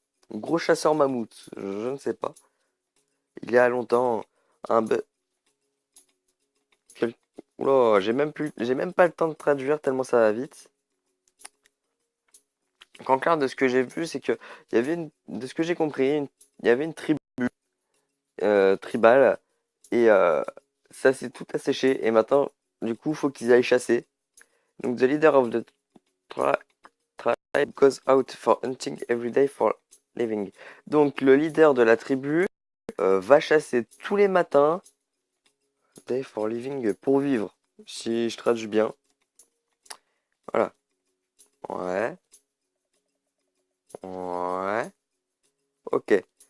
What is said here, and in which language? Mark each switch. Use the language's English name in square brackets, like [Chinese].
[French] Gros chasseur mammouth. Je ne sais pas. Il y a longtemps, un be- quel- Oula, j'ai même pas le temps de traduire tellement ça va vite. En clair, de ce que j'ai vu, c'est que de ce que j'ai compris, il y avait une tribu tribale et ça s'est tout asséché. Et maintenant, du coup, faut qu'ils aillent chasser. [English] Donc, the leader of the tribe goes out for hunting every day for living. [French] Donc, le leader de la tribu va chasser tous les matins, [English] day for living, [French] pour vivre. Si je traduis bien. Voilà. Ouais. Ouais. Ok.